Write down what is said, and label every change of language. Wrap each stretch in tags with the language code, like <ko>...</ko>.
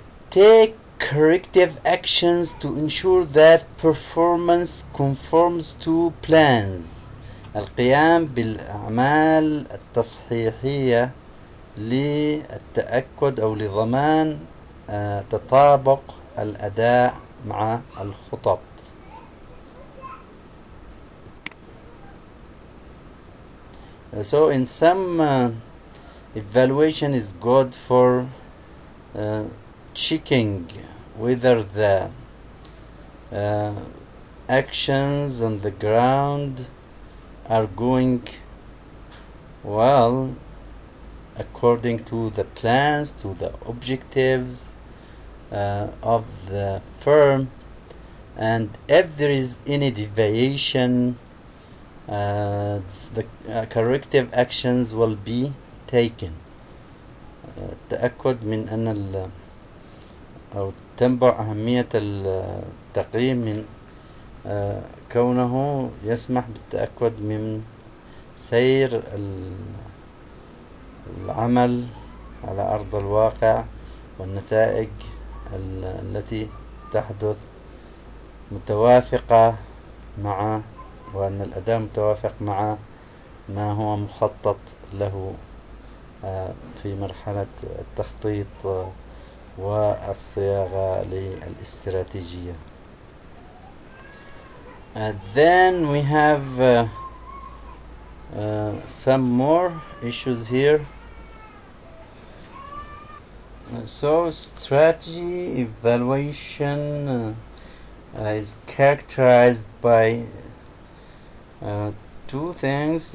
<en>Take corrective actions to ensure that performance conforms to plans.</en> <ar>القيام بالأعمال التصحيحية للتأكد أو لضمان تطابق الأداء مع الخطط.</ar> <en>So in some evaluation is good for checking whether the actions on the ground are going well according to the plans, to the objectives of the firm, and if there is any deviation, the corrective actions will be taken.</en> <ar>التأكد من أن أو تنبع أهمية التقييم من كونه يسمح بالتأكد من سير العمل على أرض الواقع والنتائج التي تحدث متوافقة مع، وأن الأداء متوافق مع ما هو مخطط له في مرحلة التخطيط والصياغة للاستراتيجية.</ar> <en>Then we have some more issues here. So strategy evaluation is characterized by two things.</en>